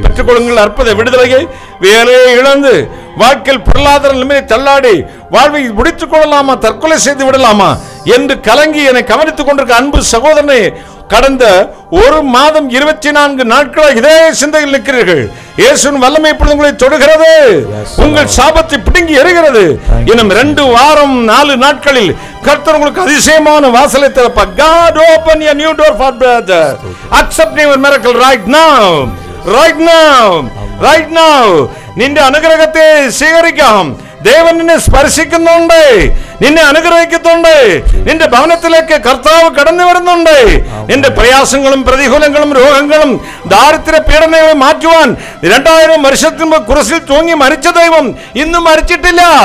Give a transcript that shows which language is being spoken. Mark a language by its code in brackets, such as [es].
[ta] பெற்றுக்கொள்ளுங்கள் அற்புத விடுதலையை. வேலையை இழந்து வாழ்க்கையில் பொருளாதார நிலைமை தள்ளாடி வாழ்வை முடித்துக் கொள்ளலாமா, தற்கொலை செய்து விடலாமா என்று கலங்கி என்னை கவனித்துக் கொண்டிருக்க அன்பு சகோதரனை, கடந்த 1 மாதம் 24 நாட்களாக இதே சிந்தையில் நிற்கிறீர்கள். இயேசுவின் வல்லமை இப்பொழுது உங்களை தொடுகிறது. உங்கள் சாபத்தை பிடுங்கி எறிகிறது. இன்னும் 2 வாரம் 4 நாட்களில் கர்த்தர் உங்களுக்கு அதிசயமான வாசலை திறப்பார். [en] God open a new door for brother. Accept your miracle right now. Right now. Right now. [ml] നിന്റെ അനുഗ്രഹത്തെ സ്വീകരിക്കാം. ദേവൻ നിന്നെ സ്പർശിക്കുന്നുണ്ട്, നിന്നെ അനുഗ്രഹിക്കുന്നുണ്ട്. നിന്റെ ഭവനത്തിലേക്ക് കർത്താവ് കടന്നു വരുന്നുണ്ട്. നിന്റെ പ്രയാസങ്ങളും പ്രതികൂലങ്ങളും രോഗങ്ങളും ദാരിദ്ര്യ പീഡനങ്ങളും മാറ്റുവാൻ 2000 വർഷത്തിന് മുമ്പ് കുരിശിൽ തൂങ്ങി മരിച്ച ദൈവം ഇന്നും മരിച്ചിട്ടില്ല.